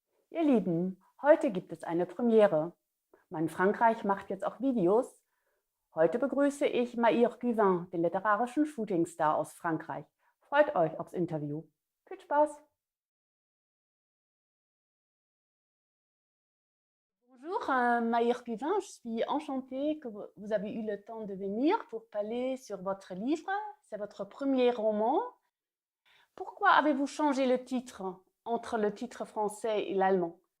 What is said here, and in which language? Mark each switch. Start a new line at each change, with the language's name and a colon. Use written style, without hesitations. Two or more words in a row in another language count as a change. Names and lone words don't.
German: Ihr Lieben, heute gibt es eine Premiere. Mein Frankreich macht jetzt auch Videos. Heute begrüße ich Maïr Cuvin, den literarischen Shootingstar aus Frankreich. Freut euch aufs Interview. Viel Spaß!
French: Bonjour Maïr Cuvin, je suis enchantée que vous avez eu le temps de venir pour parler sur votre livre. C'est votre premier roman. Pourquoi avez-vous changé le titre entre le titre français et l'allemand?